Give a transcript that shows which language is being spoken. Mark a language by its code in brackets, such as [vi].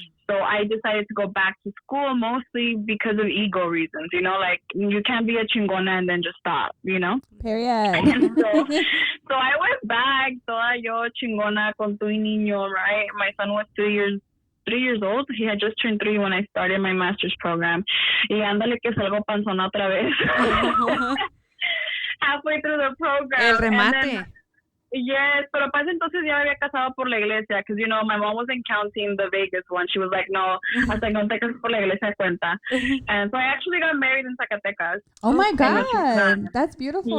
[en] So I decided to go back to school mostly because of ego reasons, you know, like you can't be a chingona and then just stop, you know? Period. So I went back, [es] toda yo chingona con tu niño, right? [en] My son was 3 years old. He had just turned 3 when I started my master's program. [es] Y ándale que salgo panzona otra vez. [en] Halfway through the program. [es] El remate. [en] Yes, [es] pero para ese entonces ya me había casado por la iglesia, [en] because, you know, my mom wasn't counting the Vegas one. She was like, [es] no, hasta que no te cases por la iglesia cuenta. [en] And so I actually got married in Zacatecas. Oh my God, that's beautiful.